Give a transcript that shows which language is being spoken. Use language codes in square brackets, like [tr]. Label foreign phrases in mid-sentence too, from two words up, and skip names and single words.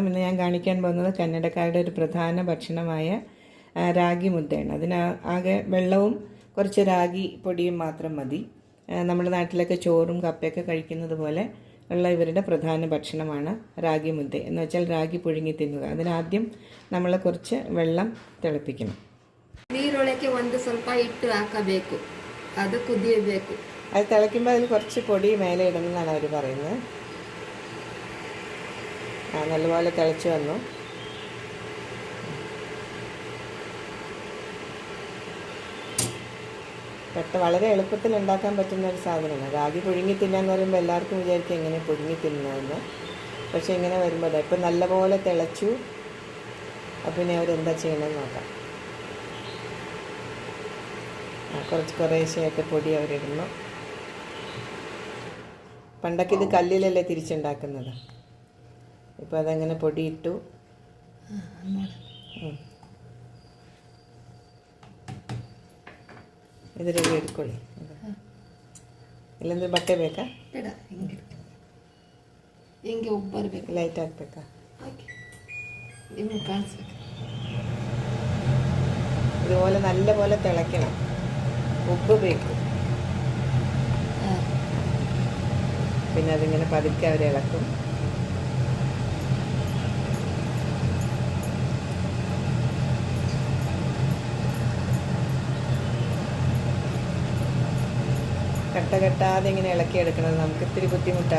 [ml] ഇന്ന് ഞാൻ കാണിക്കാൻ പോകുന്നത് കന്നഡക്കാരുടെ ഒരു പ്രധാന ഭക്ഷണമായ റാഗി മുദ്ദയാണ്. ആകെ വെള്ളവും കുറച്ച് റാഗി പൊടിയും മാത്രം മതി. നമ്മുടെ നാട്ടിലൊക്കെ ചോറും കപ്പയൊക്കെ കഴിക്കുന്നത് പോലെ ഉള്ള ഇവരുടെ പ്രധാന ഭക്ഷണമാണ് റാഗി മുദ്ദ. എന്ന് വെച്ചാൽ റാഗി പുഴുങ്ങി തിന്നുക. അതിനാദ്യം നമ്മൾ കുറച്ച് വെള്ളം തിളപ്പിക്കണം. [kn] ನೀರೊಳಗೆ ಒಂದು ಸ್ವಲ್ಪ ಹಿಟ್ಟು ಹಾಕಬೇಕು, ಅದು ಕುದಿಯಬೇಕು. [ml] അത് തിളയ്ക്കുമ്പോൾ അതിൽ കുറച്ച് പൊടി മേലെ ഇടുന്നതാണ് അവർ പറയുന്നത്. നല്ലപോലെ തിളച്ച് വന്നു. വളരെ എളുപ്പത്തിൽ ഉണ്ടാക്കാൻ പറ്റുന്ന ഒരു സാധനമാണ് റാഗി പുഴുങ്ങി തിന്നാന്ന് പറയുമ്പോൾ എല്ലാവർക്കും വിചാരിക്കും എങ്ങനെ പുഴുങ്ങി തിന്നതെന്ന്. പക്ഷേ ഇങ്ങനെ വരുമ്പോൾ ഇപ്പം നല്ലപോലെ തിളച്ചു. അപ്പം ഇനി അവരെന്താ ചെയ്യണമെന്ന് നോക്കാം. കുറേശ്ശെയായിട്ട് പൊടി അവരിടുന്നു. പണ്ടൊക്കെ ഇത് കല്ലിലല്ലേ തിരിച്ചുണ്ടാക്കുന്നത്. ഇപ്പോൾ അതങ്ങനെ പൊടിയിട്ടു. [kn] ಇದು ರೆಡಿ ಇಟ್ಕೊಳ್ಳಿ. ಇಲ್ಲಾಂದ್ರೆ ಬಟ್ಟೆ ಬೇಕಾ? ಹಿಂಗೆ ಉಪ್ಪು ಬರಬೇಕು. ಲೈಟ್ ಹಾಕ್ಬೇಕಾ? ನಿಮಗೆ ಕಾಣಿಸ್ಬೇಕು. [ml] ഇതുപോലെ നല്ലപോലെ തിളയ്ക്കണം. ഉപ്പ് ಬೇಕು. പിന്നെ അതിങ്ങനെ പതുക്കെ അവർ ഇളക്കും. കട്ട കെട്ടാതെ ഇങ്ങനെ ഇളക്കിയെടുക്കണത് നമുക്ക് ഇത്തിരി ബുദ്ധിമുട്ടാണ്.